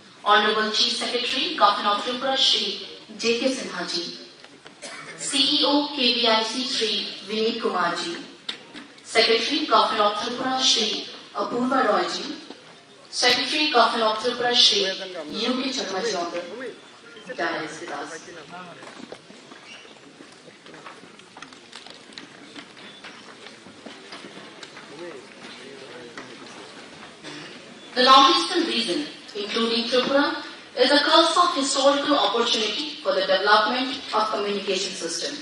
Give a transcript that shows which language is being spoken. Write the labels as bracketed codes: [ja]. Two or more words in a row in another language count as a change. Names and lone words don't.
[en] Honorable Chief Secretary, Government of Tripura, Shri J.K. Sinha ji, CEO, KVIC, Shri Vineet Kumar ji, Secretary, Government of Tripura, Shri Apurva Roy ji, Secretary, Government of Tripura, Shri U.K. Sharma ji on the dais with us. The northeastern region, including Tripura, is a cusp of historical opportunity for the development of communication system.